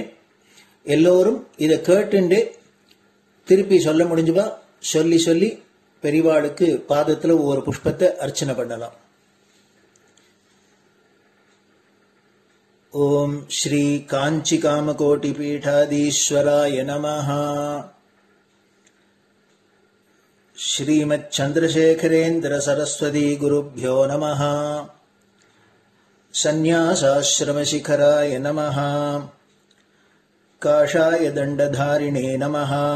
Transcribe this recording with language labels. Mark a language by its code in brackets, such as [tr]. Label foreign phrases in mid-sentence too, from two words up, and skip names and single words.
[ta] எல்லோரும் இதை கேட்டுண்டே திருப்பி சொல்ல முடிஞ்சுபா சொல்லி சொல்லி பெரியவாளுக்கு பாதத்துல ஒவ்வொரு புஷ்பத்தை அர்ச்சனை பண்ணலாம். [sa] ॐ श्री काञ्ची कामकोटि पीठाधीश्वराय नमः. श्रीमच्चन्द्रशेखरेन्द्र सरस्वती गुरुभ्यो नमः। सन्न्यासाश्रमशिखराय नमः। काषाय दण्डधारिणे नमः।